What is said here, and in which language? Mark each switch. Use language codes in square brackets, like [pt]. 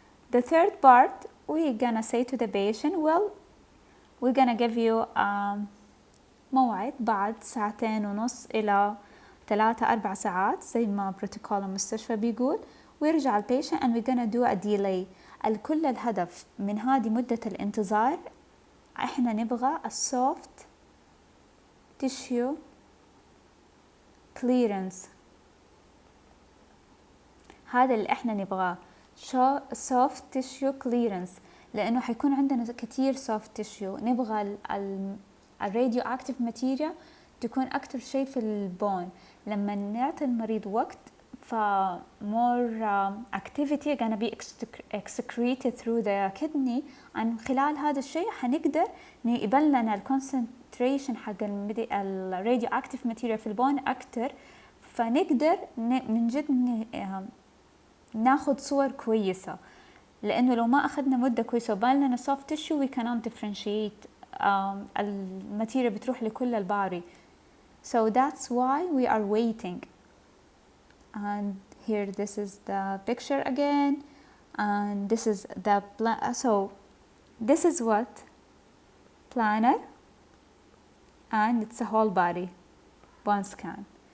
[en] The third part, we're gonna say to the patient, well, we're gonna give you [ar] موعد بعد 2.5 إلى 3-4 ساعات زي ما بروتوكول المستشفى بيقول، ويرجع البيشنت [en] and we're gonna do a delay. [ar] الكل الهدف من هذه مدة الانتظار، احنا نبغى السوفت tissue clearance. هذا اللي احنا نبغاه، soft tissue clearance، لأنه حيكون عندنا كتير soft tissue. نبغى الراديو اكتيف ماتيريال تكون أكتر شيء في البون. لما نعطي المريض وقت، ف [en] more activity gonna be excreted through the kidney، [ar] عن خلال هذا الشيء حنقدر يقبل لنا الكونسنتريشن حق الراديو اكتيف ماتيريال في البون أكتر، فنقدر من جد ناخد صور كويسة. لأنه لو ما أخذنا مدة كويسة وبان لنا soft tissue [en] we cannot differentiate، [ar] الماتيريال بتروح لكل الباري. [en] So that's why we are waiting. And here this is the picture again, and this is the so this is what planner, and it's a whole body bone scan.